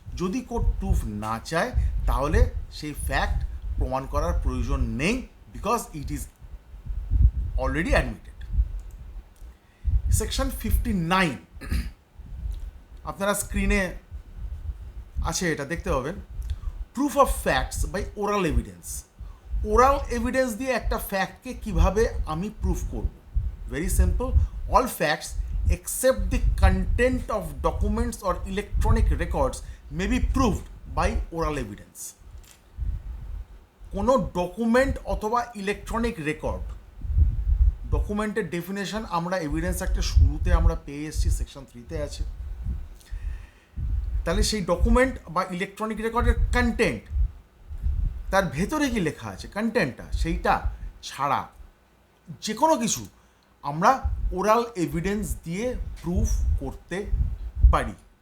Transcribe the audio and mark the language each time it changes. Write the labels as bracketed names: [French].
[Bangla] যদি court proof না চায় তাহলে সেই ফ্যাক্ট প্রমাণ করার প্রয়োজন নেই, [English] Because it is already admitted. [Bangla] Section 59 আপনারা স্ক্রিনে আছে, এটা দেখতে পাবেন। [English] Proof of facts by oral evidence. [Bangla] Oral evidence দিয়ে একটা ফ্যাক্টকে কিভাবে আমি প্রুফ করব? [English] Very simple, all facts except the content of documents or electronic records may be proved by oral evidence. [Bangla] কোনো ডকুমেন্ট অথবা ইলেকট্রনিক রেকর্ড, ডকুমেন্টের ডেফিনেশন আমরা evidence একটা শুরুতে আমরা পেয়ে এসেছি, সেকশন 3-তে আছে। তাহলে সেই ডকুমেন্ট বা ইলেকট্রনিক রেকর্ডের কন্টেন্ট, তার ভেতরে কি লেখা আছে কন্টেন্টটা, সেইটা ছাড়া যে কোনো কিছু আমরা ওরাল এভিডেন্স দিয়ে প্রুফ করতে পারি।